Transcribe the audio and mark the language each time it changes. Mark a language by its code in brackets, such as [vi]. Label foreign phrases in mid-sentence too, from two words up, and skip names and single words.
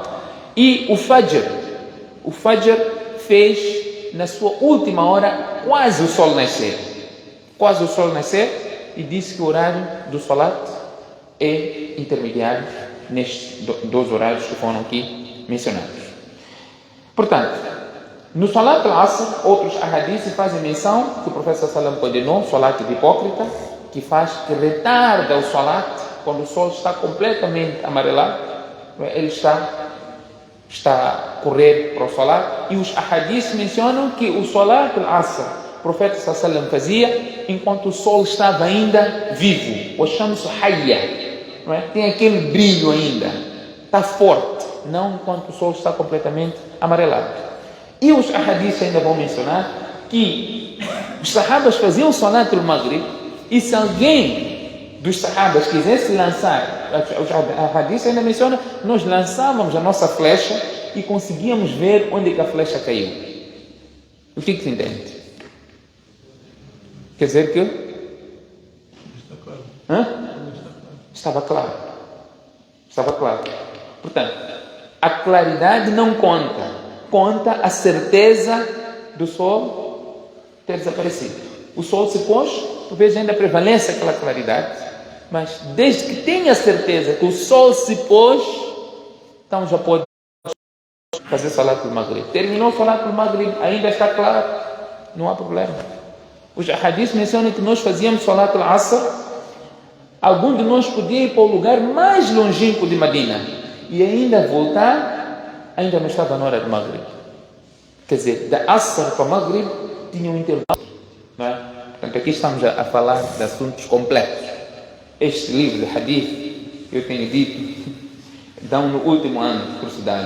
[pt] E o Fajr fez na sua última hora, quase o sol nascer. Quase o sol nascer, e disse que o horário do Salat é intermediário nestes dois horários que foram aqui mencionados. Portanto, no Salat al-Asr, outros ahadiths fazem menção que o profeta sallam condenou o Salat de hipócrita, que faz, que retarda o Salat quando o sol está completamente amarelado, ele está a correr para o Salat. E os ahadiths mencionam que o Salat al-Asr, o profeta sallam fazia enquanto o sol estava ainda vivo, o [ar] الشمس حية, [pt] tem aquele brilho ainda, está forte, não enquanto o sol está completamente amarelado. E os ahadiths ainda vão mencionar que os sahabas faziam o Salat al-Maghrib, e se alguém dos sahabas quisesse lançar, os ahadiths ainda mencionam, nós lançávamos a nossa flecha e conseguíamos ver onde que a flecha caiu. O que se entende? Quer dizer que estava claro. Estava claro. Portanto, a claridade não conta. Conta a certeza do sol ter desaparecido. O sol se pôs, por vezes ainda prevalece aquela claridade, mas desde que tenha certeza que o sol se pôs, então já pode fazer Salat al-Maghrib. Terminou o Salat al-Maghrib, ainda está claro, não há problema. Os hadiths mencionam que nós fazíamos Salat al-Asr, algum de nós podia ir para o lugar mais longínquo de Medina e ainda voltar, ainda não estava na hora do Maghrib. Quer dizer, da Asr para Maghrib tinha um intervalo, não é? Portanto, aqui estamos a falar de assuntos complexos. Este livro de hadith, eu tenho dito, dão no último ano de curso de área.